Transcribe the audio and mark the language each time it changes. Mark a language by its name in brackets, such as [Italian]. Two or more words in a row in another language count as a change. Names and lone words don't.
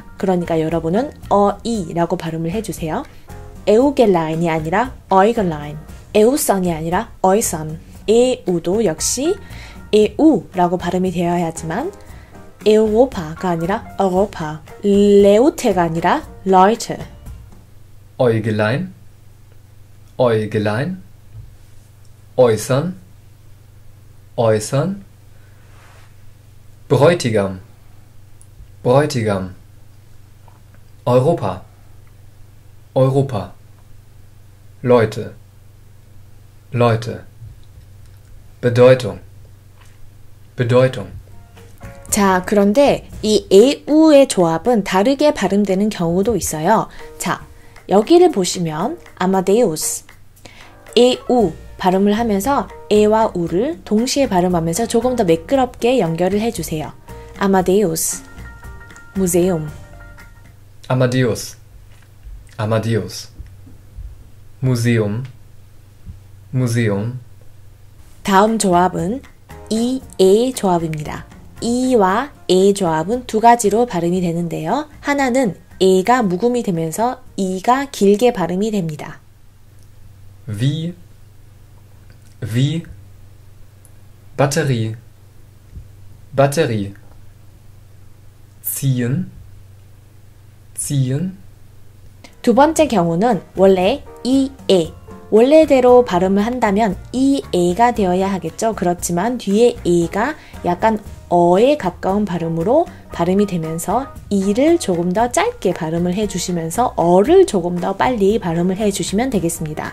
[Korean] 그러니까 여러분은 어이라고 발음을 해주세요. 에우겔라인이 아니라 어이겔라인, 에우선이 아니라 어이선, 에우도 역시 에우라고 발음이 되어야 하지만 에우로파가 아니라 어로파, 레우테가 아니라 레우테. [German] Äugelein, Äugelein, äußern, äußern, Bräutigam, Bräutigam, Europa, Europa, Leute, Leute, Bedeutung, Bedeutung. [Korean] 자, 그런데 이 에우의 조합은 다르게 발음되는 경우도 있어요. 자, 여기를 보시면 아마데우스, 에우 발음을 하면서 에와 우를 동시에 발음하면서 조금 더 매끄럽게 연결을 해주세요. 아마데우스, 무세움. [German] Amadeus, Amadeus, Museum, Museum. [Korean] 다음 조합은 에 조합입니다. 이와 에 조합은 두 가지로 발음이 되는데요. 하나는 에가 묵음이 되면서 이가 길게 발음이 됩니다. [German] Wie, Batterie, Batterie, ziehen, ziehen, [Korean] 두 번째 경우는 원래 에, 원래대로 발음을 한다면 에가 되어야 하겠죠. 그렇지만 뒤에 에가 약간 어에 가까운 발음으로 발음이 되면서 이를 조금 더 짧게 발음을 해주시면서 어를 조금 더 빨리 발음을 해주시면 되겠습니다.